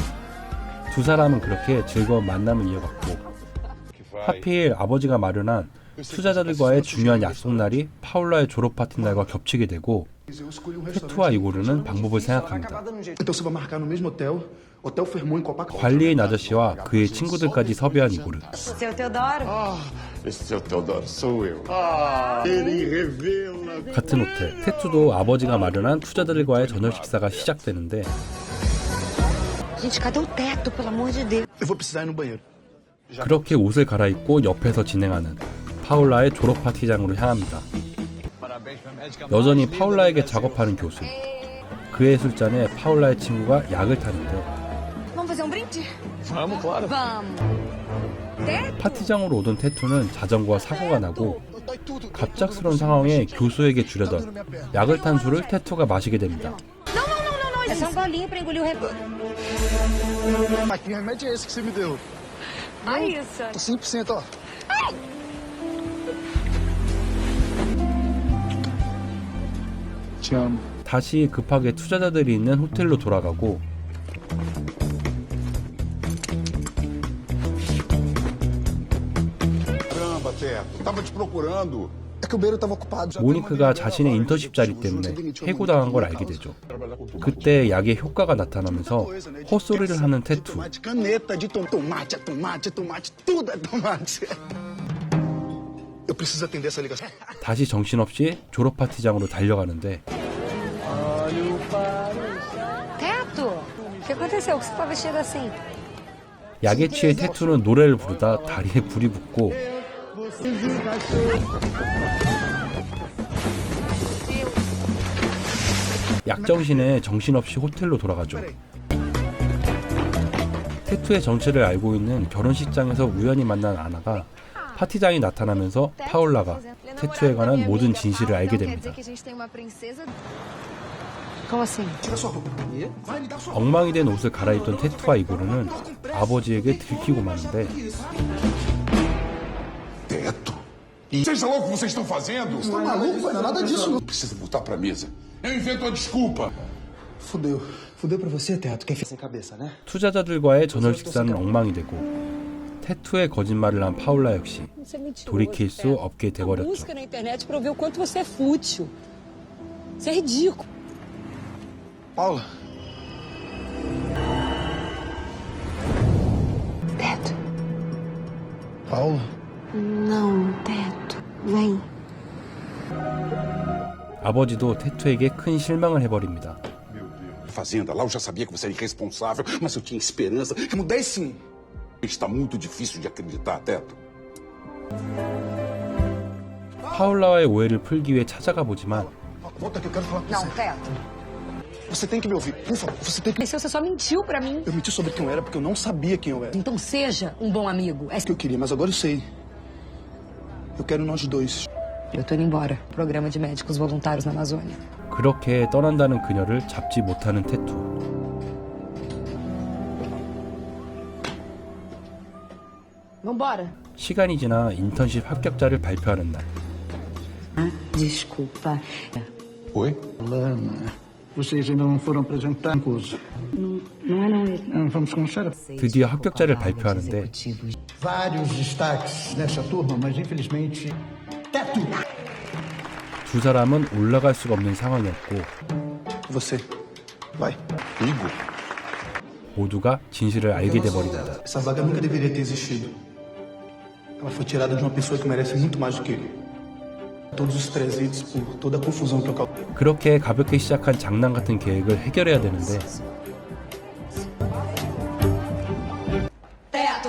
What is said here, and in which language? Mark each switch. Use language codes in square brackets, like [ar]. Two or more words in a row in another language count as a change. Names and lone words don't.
[ko] 두 사람은 그렇게 즐거운 만남을 이어갔고, 하필 아버지가 마련한 투자자들과의 중요한 약속날이 파울라의 졸업 파티 날과 겹치게 되고, 태투와 이고르는 방법을 생각합니다. [pt] Então você vai marcar no mesmo hotel, Hotel Fairmont em Copacabana. [ko] 관리인 아저씨와 그의 친구들까지 섭외한 이고르. [pt] Seu Teodoro? Esse seu Teodoro sou eu. Ele revela. [ko] 같은 호텔, 태투도 아버지가 마련한 투자자들과의 저녁 식사가 시작되는데, [pt] Gente, cadê o teto, pelo amor de Deus? Eu vou precisar ir no banheiro. [ko] 그렇게 옷을 갈아입고 옆에서 진행하는 파울라의 졸업 파티장으로 향합니다. 여전히 파울라에게 작업하는 교수. 그의 술잔에 파울라의 친구가 약을 타는데, [pt] Vamos fazer um brinde? Vamos, claro. Vamos. [ko] 파티장으로 오던 태투는 자전거와 사고가 나고, 갑작스러운 상황에 교수에게 주려던 약을 탄 술을 태투가 마시게 됩니다. [pt] É só um golinho pra engolir o rebordo. Mas que remédio é esse que você me deu? Olha isso. Tô 100%, ó. Te amo. [ko] 다시 급하게 투자자들이 있는 호텔로 돌아가고, [pt] Caramba, Teto, tava te procurando. É que o banheiro tava ocupado. [ko] 모니크가 자신의 인턴십 자리 때문에 해고당한 걸 알게 되죠. 그때 약의 효과가 나타나면서 헛소리를 하는 태투. [pt] Tomate, caneta de tomate, é tomate, é tomate, tudo é tomate. Eu preciso atender essa ligação. [ko] 다시 정신없이 졸업 파티장으로 달려가는데, [pt] Teto, o que aconteceu? Que você tá vestido assim? [ko] 약에 취해 태투는 노래를 부르다 다리에 불이 붙고, 약정신에 정신없이 호텔로 돌아가죠. 태투의 정체를 알고 있는 결혼식장에서 우연히 만난 아나가 파티장이 나타나면서 파울라가 태투에 관한 모든 진실을 알게 됩니다. [pt] Como assim? [ko] 엉망이 된 옷을 갈아입던 태투와 이고르는 아버지에게 들키고 마는데, [pt] Teto. Seja lá o que vocês estão fazendo. Tá maluco, pai? Não é nada disso, não. Precisa botar pra mesa. Eu invento a desculpa. Fudeu. Fudeu pra você, Teto. Quem fez sem cabeça, né? [ko] 투자자들과의 저녁 식사는 엉망이 되고, 태투의 거짓말을 한 파울라 역시 돌이킬 수 없게 돼버렸죠. [pt] Busca na internet pra ver o quanto você é fútil. Isso é ridículo. Paula. Teto. Paula. Não, Teto. Vem. [ko] 아버지도 태투에게 큰 실망을 해버립니다. [pt] Fazenda lá, eu já sabia que você era irresponsável, mas eu tinha esperança. Mudei sim. Está muito difícil de acreditar, Teto. [ko] 파울라와의 오해를 풀기 위해 찾아가 보지만 [pt] Volta que eu quero falar com Não, você. Teto. Você tem que me ouvir. Por favor, você tem que... Mas você só mentiu pra mim. Eu menti sobre quem eu era porque eu não sabia quem eu era. Então seja um bom amigo. É o que eu queria, mas agora eu sei. Eu quero nós dois. Eu tô indo embora. Programa de médicos voluntários na Amazônia. [ko] 그렇게 떠난다는 그녀를 잡지 못하는 태투. [pt] Vambora. [ko] 시간이 지나 인턴십 합격자를 발표하는 날, [pt] Desculpa. Oi? Lana, vocês ainda não foram apresentar o curso. Não. Vamos começar. [ko] 드디어 합격자를 발표하는데, [pt] Vários destaques nessa turma, mas infelizmente... Teto! [ko] 두 사람은 올라갈 수가 없는 상황이었고, [pt] Você. Vai. Igor? [ko] 모두가 진실을 알게 돼버립니다. [pt] Essa vaga nunca deveria ter existido. Ela foi tirada de uma pessoa que merece muito mais do que ele. Todos os presentes por toda a confusão que eu causei. [ko] 그렇게 가볍게 시작한 장난 같은 계획을 해결해야 되는데, [pt] Teto!